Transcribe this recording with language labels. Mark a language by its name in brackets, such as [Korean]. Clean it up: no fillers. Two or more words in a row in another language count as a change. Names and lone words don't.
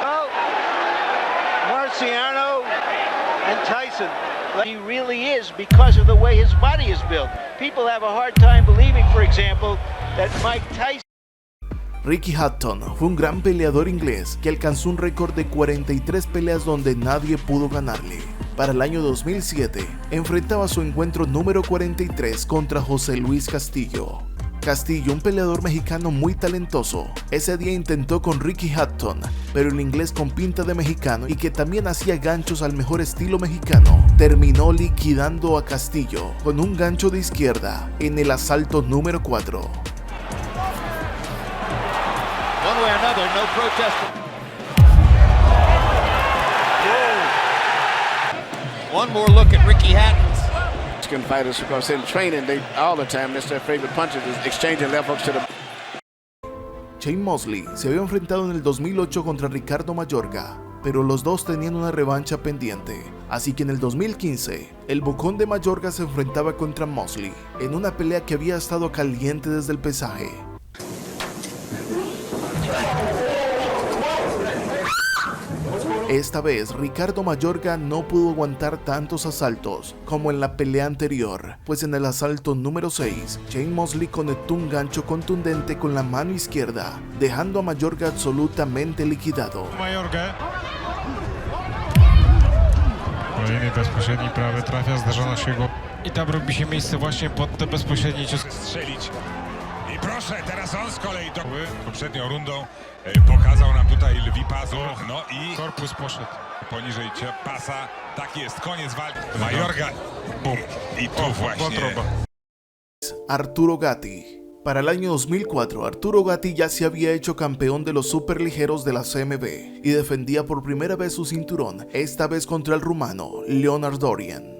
[English] Oh, Marciano and Tyson. He really is because of the way his body is built. People have a hard time believing, for example, that Mike Tyson. [Spanish] Ricky Hatton fue un gran peleador inglés que alcanzó un récord de 43 peleas donde nadie pudo ganarle. Para el año 2007, enfrentaba su encuentro número 43 contra José Luis Castillo. Castillo, un peleador mexicano muy talentoso, ese día intentó con Ricky Hatton, pero el inglés con pinta de mexicano y que también hacía ganchos al mejor estilo mexicano, terminó liquidando a Castillo con un gancho de izquierda en el asalto número 4. [English] One way or another, no protest. One more look at Ricky Hatton. Mexican fighters, because in training, they all the time that's their favorite punches, is exchanging left hooks to the. [Spanish] Shane Mosley se había enfrentado en el 2008 contra Ricardo Mayorga, pero los dos tenían una revancha pendiente, así que en el 2015, el bocón de Mayorga se enfrentaba contra Mosley, en una pelea que había estado caliente desde el pesaje. Esta vez, Ricardo Mayorga no pudo aguantar tantos asaltos como en la pelea anterior, pues en el asalto número 6, Shane Mosley conectó un gancho contundente con la mano izquierda, dejando a Mayorga absolutamente liquidado. Mayorga. [Polish] Kolejny bezpośredni prawy trafia, zderzona się go i tam robi się miejsce właśnie pod te bezpośrednie cios. Strzelić. I proszę, teraz on z kolei do poprzednią rundą pokazał nam tutaj lwi pazur, no i korpus poszedł poniżej pasa, taki jest koniec walki. Mayorga, bum, i tu właśnie. [Spanish] Arturo Gatti. Para el año 2004, Arturo Gatti ya se había hecho campeón de los superligeros de la CMB y defendía por primera vez su cinturón, esta vez contra el rumano Leonard Dorian.